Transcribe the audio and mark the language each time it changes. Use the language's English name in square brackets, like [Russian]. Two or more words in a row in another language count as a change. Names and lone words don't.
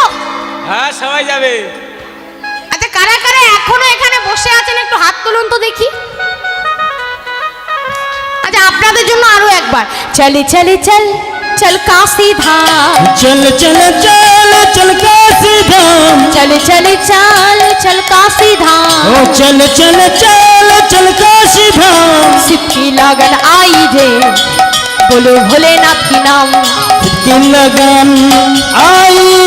[Bangla] হ্যাঁ সবাই যাবে। আচ্ছা কারা কারা এখনো এখানে বসে আছেন একটু হাত তুলুন তো দেখি। আচ্ছা আপনাদের জন্য আরো একবার, চলে চলে চল চল কাশী ধাম, [Hindi] चल चल चल चल काशी धाम, चल चल चल चल काशी धाम। ओ चल चल चल चल काशी धाम। शिव की लगन आई रे, बोलो भोलेनाथ की नाम। की लगन आई